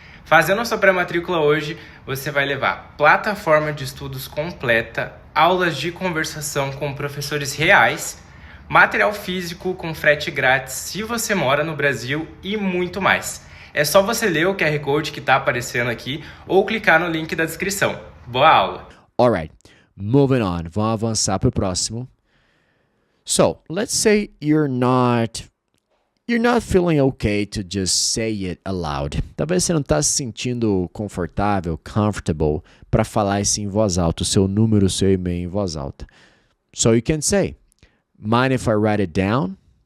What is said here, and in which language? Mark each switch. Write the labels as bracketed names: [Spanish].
[Portuguese] Fazendo a sua pré-matrícula hoje, você vai levar plataforma de estudos completa, aulas de conversação com professores reais, material físico com frete grátis se você mora no Brasil e muito mais. É só você ler o QR Code que está aparecendo aqui ou clicar no link da descrição. Boa aula! [English] Alright, moving on. [Portuguese] Vamos avançar para o próximo. [English] So, let's say you're not feeling okay to just say it aloud. [Portuguese] Talvez você não está se sentindo confortável, comfortable, para falar isso em voz alta, o seu número, o seu e-mail em voz alta. [English] So you can say, mind if I write it down?